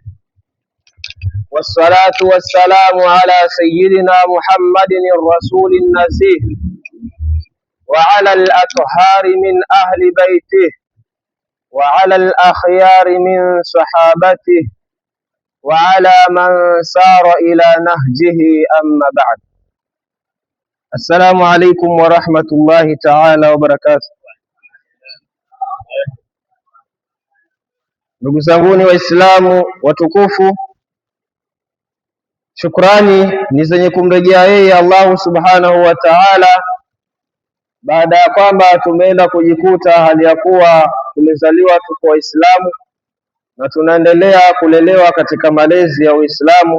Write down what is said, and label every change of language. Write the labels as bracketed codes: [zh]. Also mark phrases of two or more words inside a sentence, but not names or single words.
[ar] والصلاة والسلام على سيدنا محمد الرسول النزيه، وعلى الأطهار من أهل بيته، وعلى الأخيار من صحابته، وعلى من سار إلى نهجه. أما بعد، السلام عليكم ورحمة الله تعالى وبركاته. [sw] Ndugu zanguni Waislamu watukufu, shukrani ni zenye kumrejea yeye Allah [ar] سبحانه وتعالى, [sw] baada ya kwamba tumeenda kujikuta hali ya kuwa tumezaliwa tuko Waislamu na tunaendelea kulelewa katika malezi ya Uislamu.